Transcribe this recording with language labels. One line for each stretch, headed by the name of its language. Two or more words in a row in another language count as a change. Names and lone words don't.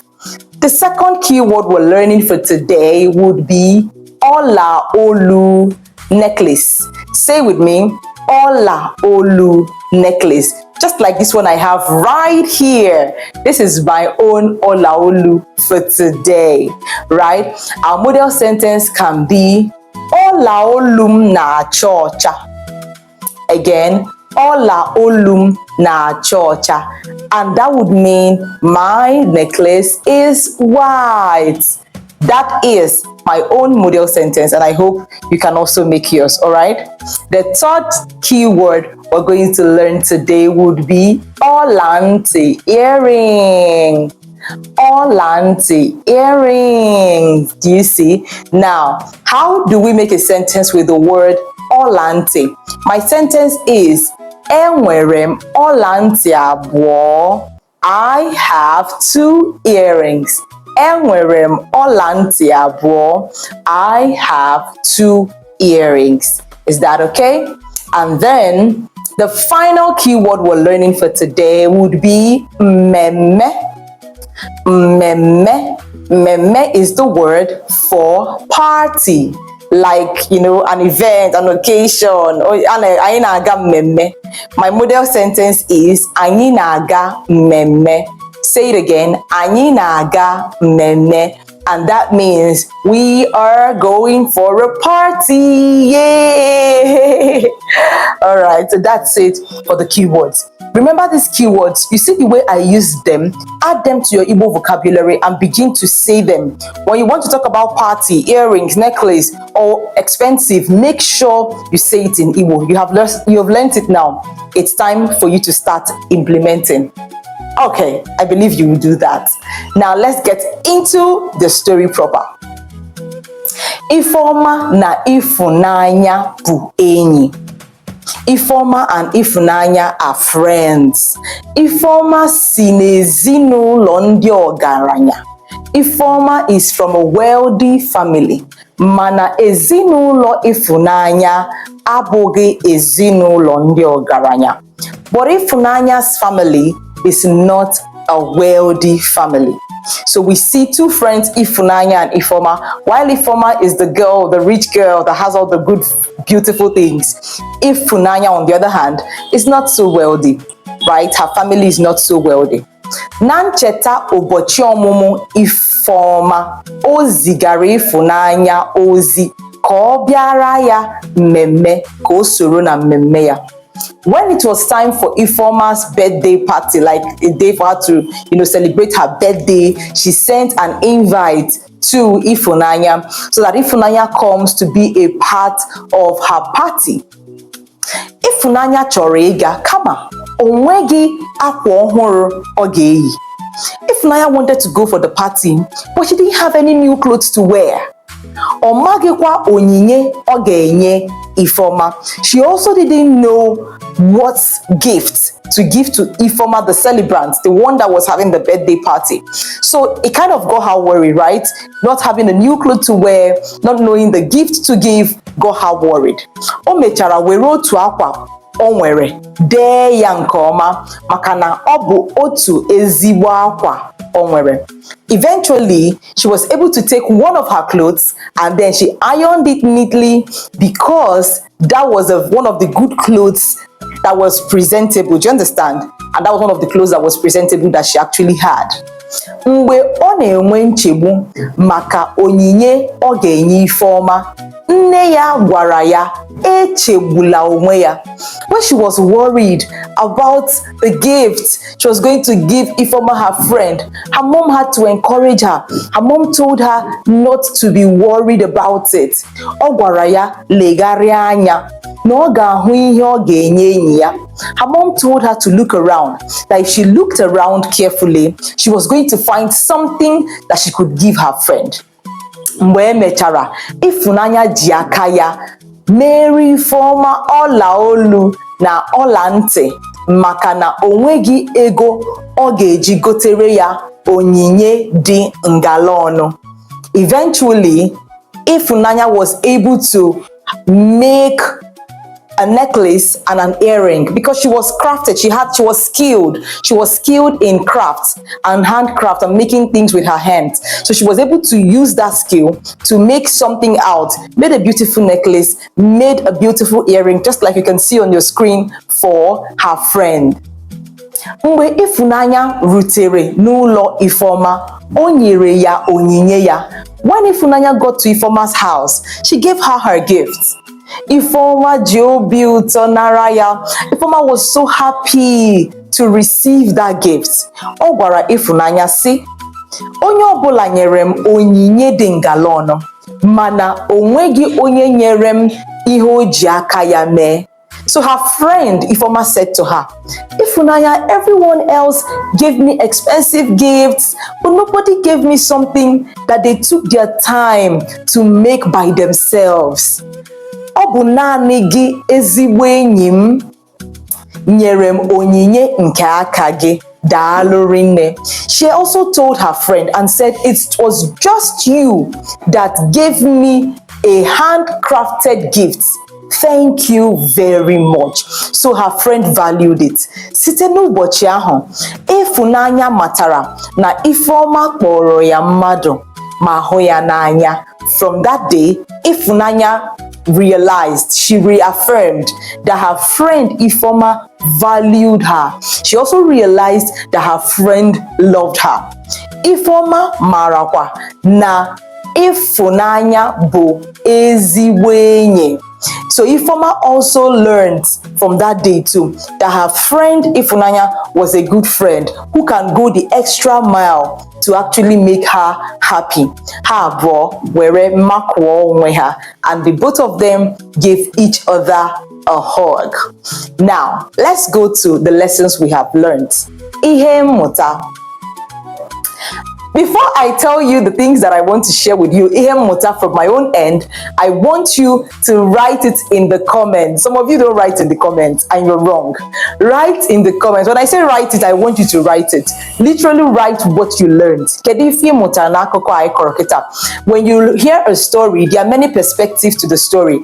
English: The second keyword we're learning for today would be
Igbo: Ola Olu
English: necklace. Say with me,
Igbo: Ola Olu
English: necklace. Just like this one I have right here. This is my own
Igbo: Ola Olu
English: for today, right? Our model sentence can be
Igbo: Ola Olum na chocha.
English: Again,
Igbo: Ola Olum na chocha.
English: And that would mean my necklace is white. That is my own model sentence, and I hope you can also make yours, all right? The third keyword we're going to learn today would be Olanti earring. Olanti earrings. Do you see? Now, how do we make a sentence with the word Olanti? My sentence is
Igbo: Enwerem Olanti abụọ.
English: I have 2 earrings.
Igbo: Enwerem Olanti abụọ.
English: I have 2 earrings. Is that okay? And then the final keyword we're learning for today would be meme. Meme. Meme is the word for party. Like, you know, an event, an occasion, or
Igbo: anyị na-aga mmemme.
English: My model sentence is
Igbo: anyị na-aga mmemme.
English: Say it again,
Igbo: anyị na-aga mmemme.
English: And that means we are going for a party. Yay! All right, so that's it for the keywords. Remember these keywords. You see the way I use them, add them to your Igbo vocabulary and begin to say them. When you want to talk about party, earrings, necklace, or expensive, make sure you say it in Igbo. You have learned it now. It's time for you to start implementing. Okay, I believe you will do that. Now let's get into the story proper.
Igbo: Ifeoma na Ifunanya bụ enyi.
English: Ifeoma and Ifunanya are friends.
Igbo: Ifeoma si n'ezinụlọ ndị ọgaranya.
English: Ifeoma is from a wealthy family.
Igbo: Mana ezinụlọ Ifunanya abụghị ezinụlọ ndị ọgaranya.
English: But Ifunanya's family is not a wealthy family. So we see two friends, Ifunanya and Ifeoma. While Ifeoma is the girl, the rich girl that has all the good, beautiful things, Ifunanya, on the other hand, is not so wealthy, right? Her family is not so wealthy.
Igbo: Na ncheta ụbọchị ọmụmụ Ifeoma, o zigara Ifunanya ozi ka ọ bịara ya mmemme, ka o soro na mmemme ya.
English: When it was time for Ifeoma's birthday party, like a day for her to, celebrate her birthday, she sent an invite to Ifunanya so that Ifunanya comes to be a part of her party.
Igbo: Ifunanya chọrọ ịga kama onweghị akwa ọhụrụ ọ ga-eyi.
English: Ifunanya wanted to go for the party, but she didn't have any new clothes to wear.
Igbo: Ọ maghịkwa onyinye ọ ga-enye Ifeoma.
English: She also didn't know what gift to give to Ifeoma, the celebrant, the one that was having the birthday party. So it kind of got her worried, right? Not having a new clothes to wear, not knowing the gift to give, got her worried.
Igbo: O mechara were otu akwa o nwere dee ya nke ọma maka na ọ bụ otu ezigbo akwa o nwere.
English: Eventually, she was able to take one of her clothes and then she ironed it neatly because that was one of the good clothes that was presentable. Do you understand? And that was one of the clothes that was presentable that she actually had.
Igbo: Mgbe ọ na-enwe nchegbu maka onyinye ọ ga-enye Ifeoma, nne ya gwara ya echegbula onwe ya.
English: When she was worried about the gift she was going to give Ifeoma, her friend, her mom had to encourage her. Her mom told her not to be worried about it.
Igbo: Ọ gwara ya legharịa anya na ọ ga-ahụ ihe ọ ga-enye enyi ya.
English: Her mom told her to look around, that if she looked around carefully, she was going to find something that she could give her friend.
Igbo: Mgbe emechara, Ifunanya ji aka ya mere Ifeoma ọla olu na ọla ntị maka na onweghị ego ọ ga-eji gotere ya onyinye dị ngala ọnụ.
English: Eventually, Ifunanya was able to make a necklace and an earring because she was crafted. She was skilled. She was skilled in crafts and handcraft and making things with her hands. So she was able to use that skill to make something out, made a beautiful necklace, made a beautiful earring, just like you can see on your screen for her friend.
Igbo: Mgbe Ifunanya rutere n'ụlọ Ifeoma, o nyere ya onyinye ya.
English: When Ifunanya got to Ifeoma's house, she gave her her gifts.
Igbo: Ifeoma ji obi ụtọ nara ya.
English: Ifeoma was so happy to receive that gift.
Igbo: Ọ gwara Ifunanya sị, onye ọbụla nyere m onyinye dị ngala ọnụ, mana onweghị onye nyere m ihe o ji aka ya mee.
English: So her friend Ifeoma said to her, Ifunanya, everyone else gave me expensive gifts, but nobody gave me something that they took their time to make by themselves.
Igbo: Ọ bụ naanị gị ezigbo enyi m nyere m onyinye nke aka gị. Daalụ rinne.
English: She also told her friend and said it was just you that gave me a handcrafted gift. Thank you very much. So her friend valued it.
Igbo: Site n'ụbọchị ahụ, Ifunanya matara na Ifeoma kpọrọ ya mmadụ ma hụ ya n'anya.
English: From that day, Ifunanya realized, she reaffirmed that her friend Ifeoma valued her. She also realized that her friend loved her.
Igbo: Ifeoma marakwa na Ifunanya bụ ezigbo enyi.
English: So Ifeoma also learned from that day too that her friend Ifunanya was a good friend who can go the extra mile to actually make her happy.
Igbo: Ha abụọ were makụọ onwe ha,
English: and the both of them gave each other a hug. Now, let's go to the lessons we have learned.
Igbo: Ihe mmụta.
English: Before I tell you the things that I want to share with you, from my own end, I want you to write it in the comments. Some of you don't write in the comments, and you're wrong. Write in the comments. When I say write it, I want you to write it. Literally write what you learned. When you hear a story, there are many perspectives to the story.